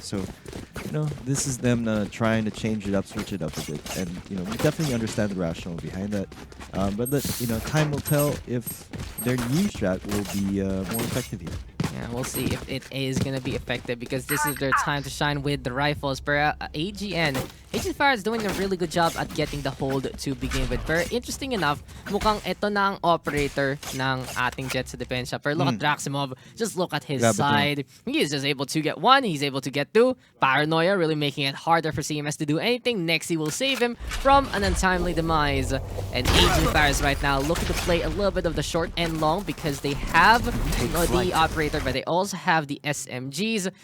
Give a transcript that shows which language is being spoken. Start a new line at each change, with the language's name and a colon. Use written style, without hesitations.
English: So, this is them trying to change it up, switch it up a bit, and we definitely understand the rationale behind that. But time will tell if their new strat will be more effective here. Yeah, we'll see if it is gonna be effective because this is their time to shine with the rifles. But AG.N, AG.Nefarious is doing a really good job at getting the hold to begin with.
Filipino: Pero
English: interesting enough,
Filipino: mukhang ito na ang operator ng ating jet sa depensa.
English: Pero look at Draximov, just look at his side. He is just able to get 1, he's able to get 2. Paranoia really making it harder for CMS to do anything. Nexi will save him from an untimely demise. And AG.Nefarious right now looking to play a little bit of the short and long because they have the operator, but they also have the SMGs.